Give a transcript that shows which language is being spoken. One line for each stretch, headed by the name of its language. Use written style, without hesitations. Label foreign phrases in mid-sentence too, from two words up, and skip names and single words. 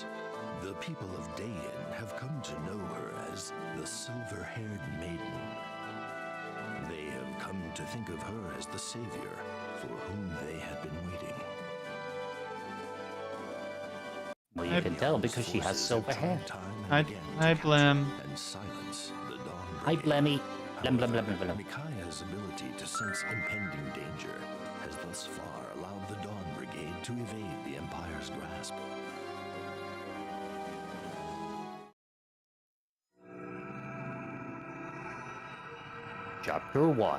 English: The people of Daein have come to know her as the Silver-Haired Maiden. They have come to think of her as the savior for whom they had been waiting. Well, you can tell because she has silver hair. Hi, Blem. And silence the Dawn Hi, Brigade. Blemmy. Blem, blem, blem, blem, blem. Micaiah's ability to sense impending danger has thus far allowed the Dawn Brigade to evade the Empire's grasp. Chapter 1.